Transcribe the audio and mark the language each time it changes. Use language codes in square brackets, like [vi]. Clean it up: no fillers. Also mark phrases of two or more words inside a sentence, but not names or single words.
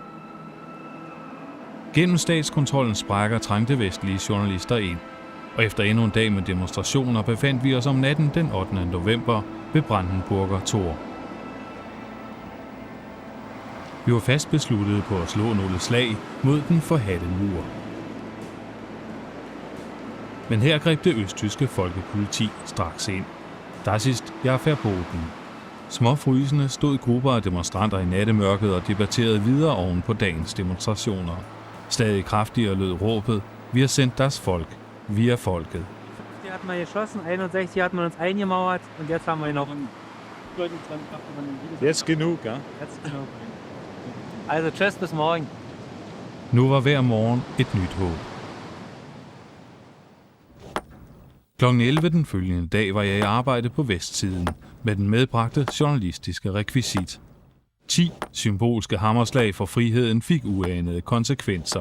[da] Gennem statskontrollens sprækker trængte vestlige journalister ind, og efter endnu en dag med demonstrationer befandt vi os om natten den 8. november ved Brandenburger Tor. Vi var fast besluttet på at slå nogle slag mod den forhadte mur. Men her greb det østtyske folkepoliti straks ind. [de] Das ist ja verboten. [da] Småfrysende stod grupper af demonstranter i nattemørket og debatterede videre oven på dagens demonstrationer. Stadig kraftigere lød råbet: "Vi har sendt [de] das Volk. [da] Vi er folket." [de] Die hat man geschossen, 61 hat man uns eingemauert und jetzt haben wir noch Jetzt genug, ja? Jetzt genug. Also tschüss bis morgen. [da] Nu var hver morgen et nyt håb. Klokken 11 den følgende dag var jeg i arbejde på vestsiden med den medbragte journalistiske rekvisit. 10 symbolske hammerslag for friheden fik uanede konsekvenser.